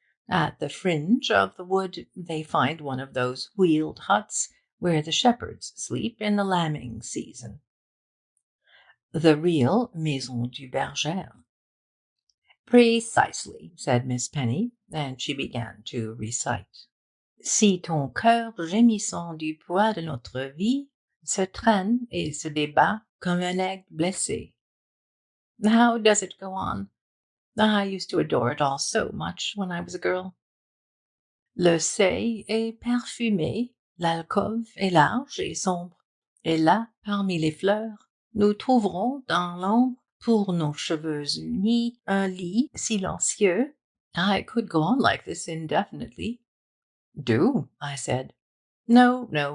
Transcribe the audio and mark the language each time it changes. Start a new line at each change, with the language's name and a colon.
English: At the fringe of the wood they find one of those wheeled huts where the shepherds sleep in the lambing season. The real Maison du Berger. Precisely, said Miss Penny, and she began to recite.
French: Si ton cœur gémissant du poids de notre vie se traîne et se débat comme un aigle blessé.
English: How does it go on? I used to adore it all so much when I was a girl.
French: Le seuil est parfumé, l'alcôve est large et sombre, et là, parmi les fleurs, nous trouverons dans l'ombre, pour nos cheveux unis, un lit silencieux.
English: I could go on like this indefinitely. Do, I said. No.